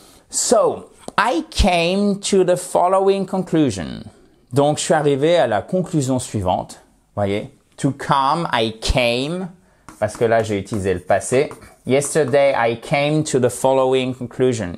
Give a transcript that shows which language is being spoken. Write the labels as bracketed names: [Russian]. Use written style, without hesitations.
[English] So, I came to the following conclusion. [French] Donc, je suis arrivé à la conclusion suivante. Voyez, [English] to come, I came. [French] parce que là, j'ai utilisé le passé. [English] Yesterday, I came to the following conclusion.